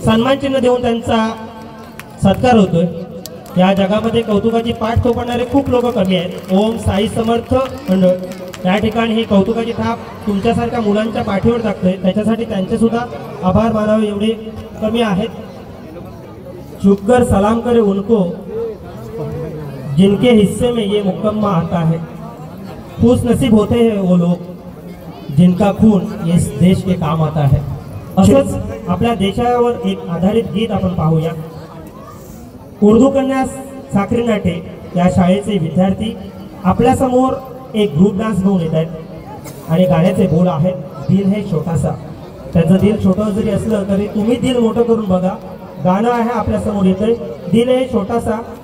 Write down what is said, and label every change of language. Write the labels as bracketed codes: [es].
[mr] सन्मान चिन्ह देऊन त्यांचा सत्कार होतोय. या जगामध्ये कौतुकाची पाठ थोपणारे खूप लोक कमी आहेत. ओम साई समर्थ मंडळ या ठिकाणी ही कौतुकाची थाप तुमच्यासारख्या मुलांच्या पाठीवर टाकतोय. त्याच्यासाठी त्यांचे सुद्धा आभार मानावे एवढे कमी आहेत. [hi] चुपकर सलाम करे उनको जिनके हिस्से में ये मुकम्मा आता है. खुश नसीब होते हैं वो लोग जिनका खून इस देश के काम आता है. [mr] असंच आपल्या देशावर एक आधारित गीत आपण पाहूया. उर्दू कन्या साखरी नाटे या शाळेचे विद्यार्थी आपल्यासमोर एक ग्रुप डान्स घेऊन येत आहेत आणि गाण्याचे बोल आहेत दिल है छोटासा. त्याचं दिल छोटं जरी असलं तरी तुम्ही दिल मोठं करून बघा. गाणं आहे आपल्यासमोर येतंय दिल है छोटासा.